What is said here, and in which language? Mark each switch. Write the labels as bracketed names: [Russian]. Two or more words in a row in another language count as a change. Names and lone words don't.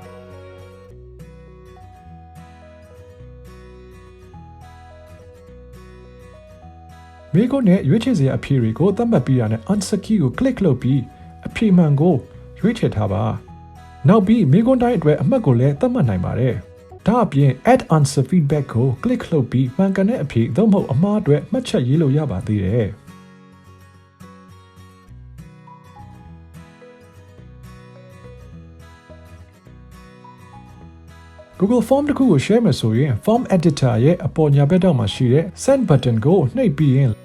[Burmese] မေးခွန်းနဲ့ရွေးချယ်စရာအဖြေတွေကိုသတ်မှတ်ပြီးတာနဲ့ [English] answer key [Burmese] ကို click လုပ်ပြီးအဖြေမှန်ကိုရွေးချယ်ထားပါနောက်ပြီးမေးခွန်းတိုင်းအတွက်အမှတ်ကိုလည်းသတ်မှတ်နိုင်ပါတယ်ဒါအပြင် [English] add answer feedback [Burmese] ကို click လုပ်ပြီးမှန်ကန်တဲ့အဖြေသို့မဟုတ်အမှားအတွက်မှတ်ချက်ရေးလို့ရပါသေးတယ် Google Form တစ်ခုကို share မယ်ဆိုရင် Form Editor ရဲ့အပေါ်ညာဘက်ထောက်မှာရှိတဲ့ [English] Send button [Burmese] ကိုနှိပ်ပြီးရင်